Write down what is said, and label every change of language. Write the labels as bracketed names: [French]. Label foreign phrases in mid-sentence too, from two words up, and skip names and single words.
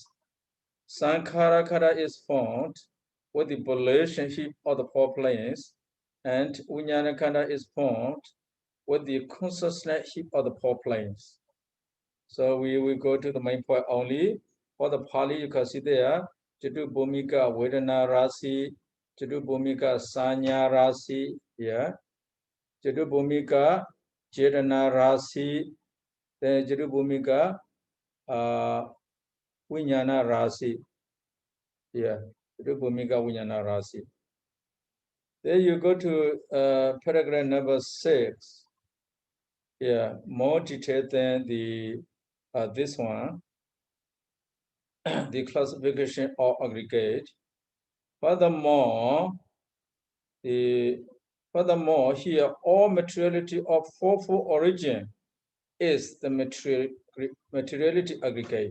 [Pali] Sankhara Khanda [English] is formed with the volition of the four planes. And [Pali] Vijnana Khanda [English] is formed with the consciousness of the four planes. So we will go to the main point only. For the Pali, you can see there, [Pali] Chitu Bhumika Vedana Rasi, Chitu Bhumika Sanya Rasi, yeah. Chitu Bhumika Chetana Rasi, then Chitu Bhumika Vijnana Rasi, yeah. Chitu Bhumika Vijnana Rasi. [English] Then you go to paragraph number 6. Yeah, more detailed than the this one, the classification of aggregate. Furthermore, here all materiality of fourfold origin is the materiality aggregate.